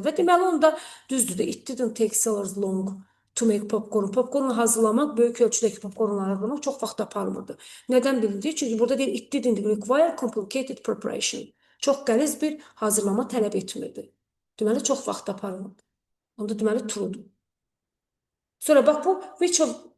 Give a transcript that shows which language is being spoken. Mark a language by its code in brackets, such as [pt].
[az] Və deməli onda düzdür də, [en] it didn't take sellers long to make popcorn. [az] Popcornu hazırlamaq, böyük ölçüdəki popcornları hazırlamaq çox vaxt aparmırdı. Nədən bilindir? Çünki burada deyir, [en] it didn't require complicated preparation. [az] Çox qəliz bir hazırlama tələb etmirdi. Deməli, çox vaxt aparmırdı. Onda deməli, truedur. Sonra bax bu, which of